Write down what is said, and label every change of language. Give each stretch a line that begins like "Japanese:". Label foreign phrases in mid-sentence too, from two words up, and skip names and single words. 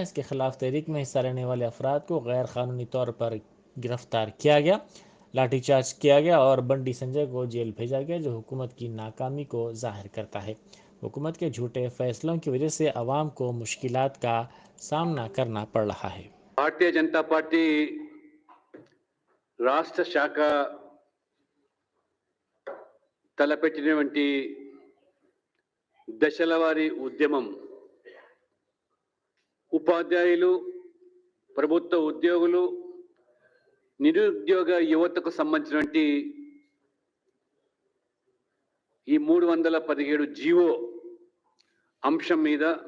Urdu: اس کے خلاف تحریک میں حصہ لینے والے افراد کو غیر قانونی طور پر گرفتار کیا گیا، لاٹھی چارج کیا گیا اور بنڈی سنجے کو جیل بھیجا گیا، جو حکومت کی ناکامی کو ظاہر کرتا ہے. حکومت کے جھوٹے فیصلوں کی وجہ سے عوام کو مشکلات کا سامنا کرنا پڑ رہا ہے.
Telugu: భారతీయ జనతా పార్టీ రాష్ట్ర శాఖ తలపెట్టినటువంటి దశలవారీ ఉద్యమం ఉపాధ్యాయులు, ప్రభుత్వ ఉద్యోగులు, నిరుద్యోగ యువతకు సంబంధించినటువంటి ఈ 317 GO అంశం మీద